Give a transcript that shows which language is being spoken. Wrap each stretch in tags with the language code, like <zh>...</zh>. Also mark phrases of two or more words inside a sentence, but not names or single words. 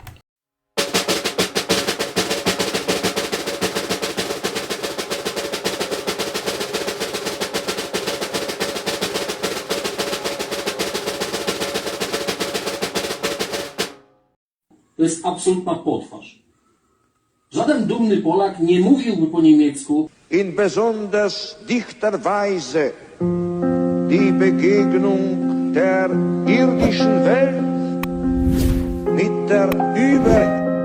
<pl>To jest absolutna potwarz. Żaden dumny Polak nie mówiłby po niemiecku.</pl> <de>In besonders dichter Weise die Begegnung der irdischen Welt mit der</de>